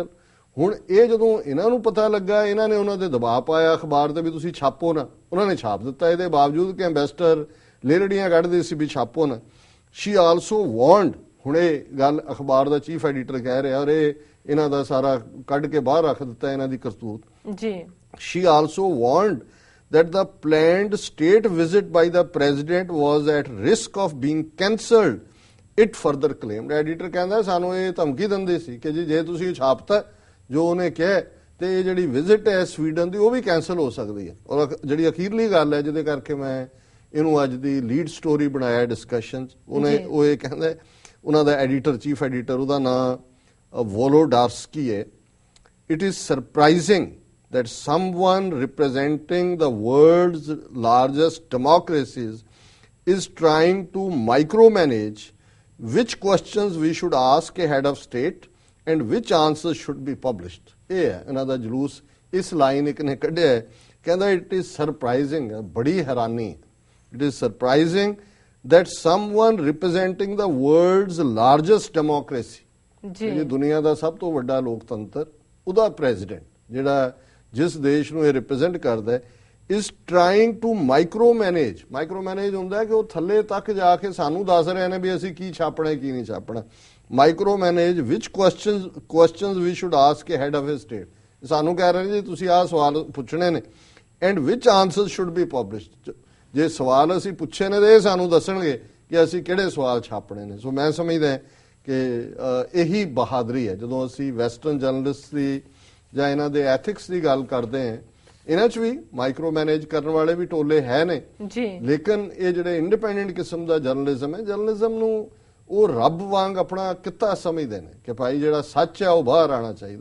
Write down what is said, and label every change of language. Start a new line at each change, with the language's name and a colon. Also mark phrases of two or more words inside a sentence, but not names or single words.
Punjabi: ਹੁਣ ਇਹ ਜਦੋਂ ਇਹਨਾਂ ਨੂੰ ਪਤਾ ਲੱਗਾ, ਇਹਨਾਂ ਨੇ ਉਹਨਾਂ ਦੇ ਦਬਾਅ ਪਾਇਆ ਅਖਬਾਰ ਤੇ ਵੀ ਤੁਸੀਂ ਛਾਪੋ ਨਾ, ਉਹਨਾਂ ਨੇ ਛਾਪ ਦਿੱਤਾ, ਇਹਦੇ ਬਾਵਜੂਦ ਕਿ ਐਂਬੈਸਡਰ ਲੇਰੜੀਆਂ ਕੱਢਦੇ ਸੀ ਵੀ ਛਾਪੋ ਨਾ।
English: She also warned,
Punjabi: ਹੁਣ ਇਹ ਗੱਲ ਅਖਬਾਰ ਦਾ
English: chief editor
Punjabi: ਕਹਿ ਰਿਹਾ ਔਰ ਇਹ ਇਹਨਾਂ ਦਾ ਸਾਰਾ ਕੱਢ ਕੇ ਬਾਹਰ ਰੱਖ ਦਿੱਤਾ ਇਹਨਾਂ ਦੀ ਕਰਤੂਤ ਜੀ,
English: She also warned that the planned state visit by the president was at risk of being cancelled. It further claimed.
Punjabi: Editor ਕਹਿੰਦਾ ਸਾਨੂੰ ਇਹ ਧਮਕੀ ਦਿੰਦੇ ਸੀ ਕਿ ਜੀ ਜੇ ਤੁਸੀਂ ਛਾਪਤਾ ਜੋ ਉਹਨੇ ਕਿਹਾ ਤੇ ਇਹ ਜਿਹੜੀ ਵਿਜ਼ਿਟ ਹੈ ਸਵੀਡਨ ਦੀ ਉਹ ਵੀ ਕੈਂਸਲ ਹੋ ਸਕਦੀ ਹੈ। ਔਰ ਜਿਹੜੀ ਅਖੀਰਲੀ ਗੱਲ ਹੈ ਜਿਹਦੇ ਕਰਕੇ ਮੈਂ ਇਹਨੂੰ ਅੱਜ ਦੀ
English: lead story
Punjabi: ਬਣਾਇਆ ਡਿਸਕਸ਼ਨ 'ਚ, ਉਹ ਇਹ ਕਹਿੰਦਾ ਉਹਨਾਂ ਦਾ ਐਡੀਟਰ
English: chief editor
Punjabi: ਉਹਦਾ ਨਾਂ ਵੋਲੋਡਾਰਸਕੀ ਹੈ।
English: It is surprising that someone representing the world's largest democracies is trying to micromanage which questions we should ask a head of state and which answers should be published.
Punjabi: ਇਹ ਹੈ ਇਹਨਾਂ ਦਾ ਜਲੂਸ। ਇਸ ਲਾਈਨ ਇੱਕ ਨੇ ਕੱਢਿਆ ਹੈ, ਕਹਿੰਦਾ
English: it is surprising,
Punjabi: ਬੜੀ ਹੈਰਾਨੀ,
English: it is surprising that someone representing the world's largest democracy,
Punjabi: ਜਿਹੜੀ ਦੁਨੀਆ ਦਾ ਸਭ ਤੋਂ ਵੱਡਾ ਲੋਕਤੰਤਰ, ਉਹਦਾ ਪ੍ਰੈਜ਼ੀਡੈਂਟ ਜਿਹੜਾ ਜਿਸ ਦੇਸ਼ ਨੂੰ ਇਹ ਰਿਪਰੈਜ਼ੈਂਟ ਕਰਦਾ ਹੈ,
English: is trying to micromanage
Punjabi: ਹੁੰਦਾ ਕਿ ਉਹ ਥੱਲੇ ਤੱਕ ਜਾ ਕੇ ਸਾਨੂੰ ਦੱਸ ਰਹੇ ਨੇ ਵੀ ਅਸੀਂ ਕੀ ਛਾਪਣਾ ਕੀ ਨਹੀਂ ਛਾਪਣਾ।
English: ਮਾਈਕਰੋਮੈਨੇਜ which questions we should ask a head of a state,
Punjabi: ਸਾਨੂੰ ਕਹਿ ਰਹੇ ਨੇ ਜੀ ਤੁਸੀਂ ਆਹ ਸਵਾਲ ਪੁੱਛਣੇ ਨੇ,
English: and which answers should be published,
Punjabi: ਜੇ ਸਵਾਲ ਅਸੀਂ ਪੁੱਛੇ ਨੇ ਤੇ ਇਹ ਸਾਨੂੰ ਦੱਸਣਗੇ ਕਿ ਅਸੀਂ ਕਿਹੜੇ ਸਵਾਲ ਛਾਪਣੇ ਨੇ। ਸੋ ਮੈਂ ਸਮਝਦਾ ਕਿ ਇਹੀ ਬਹਾਦਰੀ ਹੈ ਜਦੋਂ ਅਸੀਂ
English: western journalist
Punjabi: ਦੀ ਜਾਂ ਇਹਨਾਂ ਦੇ ਐਥਿਕਸ ਦੀ ਗੱਲ ਕਰਦੇ ਹਾਂ। ਇਹਨਾਂ 'ਚ ਵੀ
English: micro manage
Punjabi: ਕਰਨ ਵਾਲੇ ਵੀ ਟੋਲੇ ਹੈ ਨੇ ਜੀ, ਲੇਕਿਨ ਇਹ ਜਿਹੜੇ ਇੰਡੀਪੈਂਡੈਂਟ ਕਿਸਮ ਦਾ ਜਰਨਲਿਜ਼ਮ ਹੈ, ਜਰਨਲਿਜ਼ਮ ਨੂੰ ਉਹ ਰੱਬ ਵਾਂਗ ਆਪਣਾ ਕਿੱਤਾ ਸਮਝਦੇ ਨੇ ਕਿ ਭਾਈ ਜਿਹੜਾ ਸੱਚ ਹੈ ਉਹ ਬਾਹਰ ਆਉਣਾ ਚਾਹੀਦਾ।